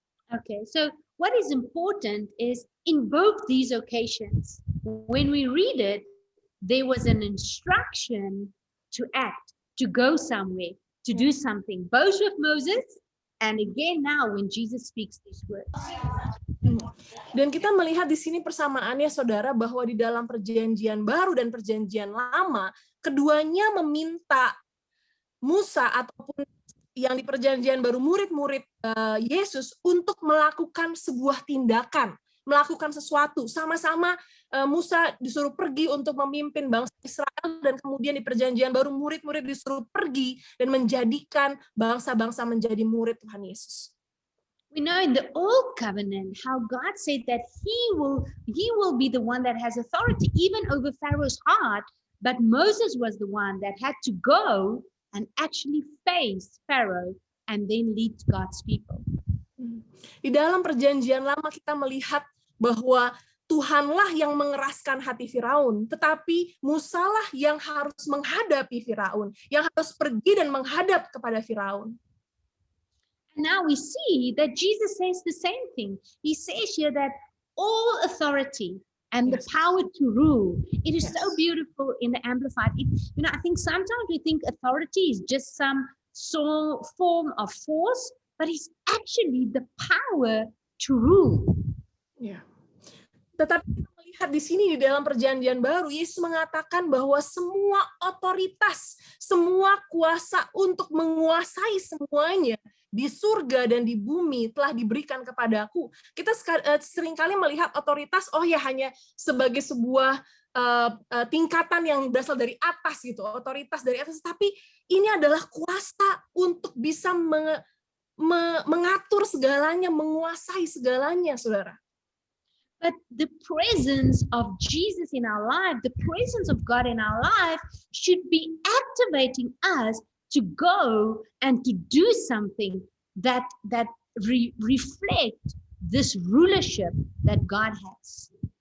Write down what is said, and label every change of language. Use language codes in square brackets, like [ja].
[en] Okay, so what is important is in both these occasions, when we read it, there was an instruction to act, to go somewhere, to do something, both with Moses and again now when Jesus speaks these words. [id] Dan kita melihat di sini persamaannya, saudara, bahwa di dalam perjanjian baru dan perjanjian lama, keduanya meminta Musa ataupun yang di perjanjian baru murid-murid Yesus untuk melakukan sebuah tindakan, melakukan sesuatu. Sama-sama Musa disuruh pergi untuk memimpin bangsa Israel, dan kemudian di perjanjian baru murid-murid disuruh pergi dan menjadikan bangsa-bangsa menjadi murid Tuhan Yesus. [en] We know in the Old Covenant how God said that He will be the one that has authority even over Pharaoh's heart, but Moses was the one that had to go and actually face Pharaoh and then lead God's people. [id] Di dalam perjanjian lama kita melihat bahwa Tuhanlah yang mengeraskan hati Firaun, tetapi Musalah yang harus menghadapi Firaun, yang harus pergi dan menghadap kepada Firaun. [en] And now we see that Jesus says the same thing. He says here that all authority and the power to rule, it is so beautiful in the Amplified. I think sometimes we think authority is just some form of force, but it's actually the power to rule. [id] Yeah. Tetapi kita lihat di sini di dalam Perjanjian Baru, Yesus mengatakan bahwa semua otoritas, semua kuasa untuk menguasai semuanya di surga dan di bumi telah diberikan kepadaku. Kita seringkali melihat otoritas, hanya sebagai sebuah tingkatan yang berasal dari atas gitu, otoritas dari atas. Tapi ini adalah kuasa untuk bisa mengatur segalanya, menguasai segalanya, saudara. [en] But the presence of Jesus in our life, the presence of God in our life should be activating us to go and to do something that reflect this rulership that God has.